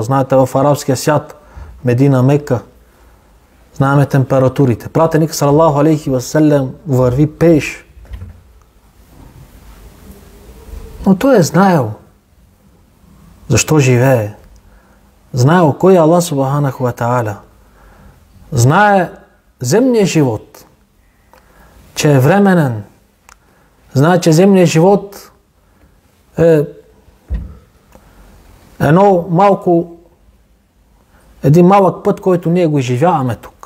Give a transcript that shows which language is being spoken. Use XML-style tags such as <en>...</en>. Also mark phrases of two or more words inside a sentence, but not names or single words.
<bg>Знаете, в арабския свят, Медина, Мека, знаеме температурите. Пратеник</bg> <ar>صلى الله عليه وسلم</ar> <bg>върви пеш. Но той е знаел защо живее. Знаел кой е Аллах</bg> <ar>سبحانه وتعالى.</ar> <bg>Знае земния живот, че е временен. Знае, че земният живот е един малък път, който ние го изживяваме тук.</bg>